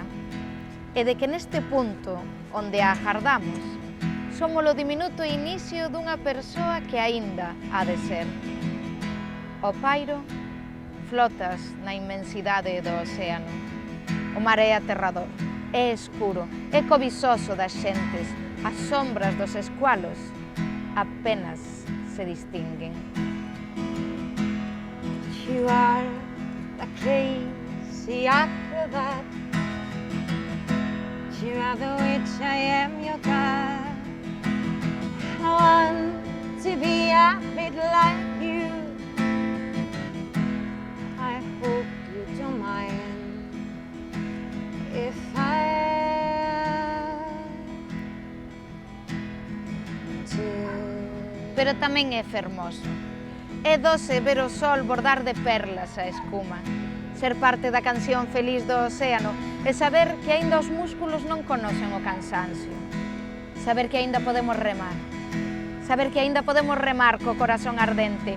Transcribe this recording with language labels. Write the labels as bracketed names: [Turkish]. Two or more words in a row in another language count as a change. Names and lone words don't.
[Galician] E de que neste punto, onde a agardamos, somos o diminuto inicio dunha persoa que aínda ha de ser. O pairo, flotas na inmensidade do océano. O mar é aterrador, é escuro, é cobizoso das xentes. As sombras dos escualos apenas se distinguen. [English] You are the crazy acrobat. You are the witch, I am your god. I want to be a bit like you. I hope you don't mind if [Galician] pero tamén é fermoso. É doce ver o sol bordar de perlas a espuma, ser parte da canción feliz do océano e saber que aínda os músculos non conocen o cansancio, saber que aínda podemos remar, saber que aínda podemos remar co corazón ardente.